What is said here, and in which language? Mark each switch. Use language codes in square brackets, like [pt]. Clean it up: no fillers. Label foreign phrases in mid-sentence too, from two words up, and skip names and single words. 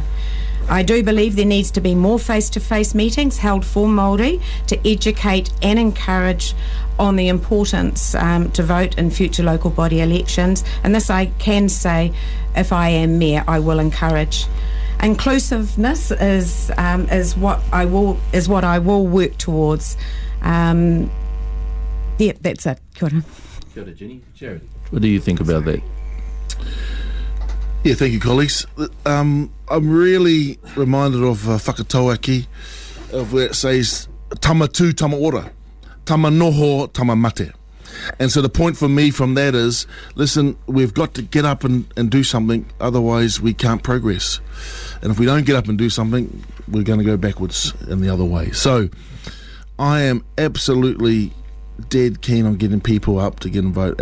[en] I do believe there needs to be more face-to-face meetings held for Māori to educate and encourage on the importance to vote in future local body elections, and this I can say, if I am mayor, I will encourage. Inclusiveness is what I will work towards. Yeah, that's it. [mi] Kia ora. Kia ora, Jenny. [en] Jared, what do you think about that? Yeah, thank you, colleagues. I'm really reminded of whakatauaki, of where it says [mi] tama tū, tama ora, tama noho, tama mate. [en] And so the point for me from that is, listen, we've got to get up and do something, otherwise we can't progress. And if we don't get up and do something, we're going to go backwards in the other way. So I am absolutely dead keen on getting people up to get and vote.